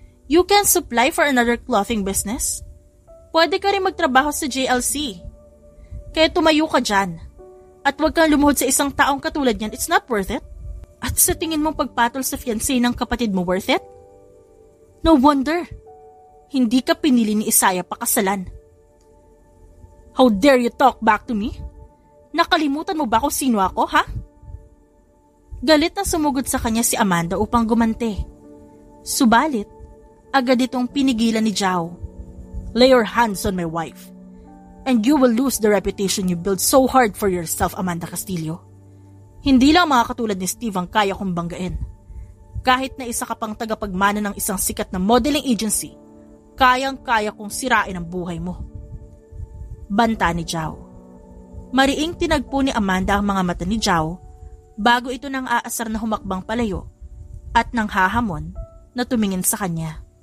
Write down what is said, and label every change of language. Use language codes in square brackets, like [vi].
[en] You can supply for another clothing business. [tl] Pwede ka rin magtrabaho sa JLC. Kaya tumayo ka dyan. At huwag kang lumuhod sa isang taong katulad niyan, [en] it's not worth it. [tl] At sa tingin mong pagpatol sa fiancé ng kapatid mo worth it? [en] No wonder. [tl] Hindi ka pinili ni Isaiah pakasalan. [en] How dare you talk back to me? [tl] Nakalimutan mo ba kung sino ako, ha? Galit na sumugod sa kanya si Amanda upang gumante. Subalit, agad itong pinigilan ni Jao. [en] Lay your hands on my wife, and you will lose the reputation you built so hard for yourself, Amanda Castillo. [tl] Hindi lang mga katulad ni Steve ang kaya kong banggain. Kahit na isa ka pang tagapagmana ng isang sikat na modeling agency, kayang-kaya kong sirain ang buhay mo. Banta ni Jao. Mariing tinagpo ni Amanda ang mga mata ni Jao bago ito nang aasar na humakbang palayo at nang hahamon na tumingin sa kanya.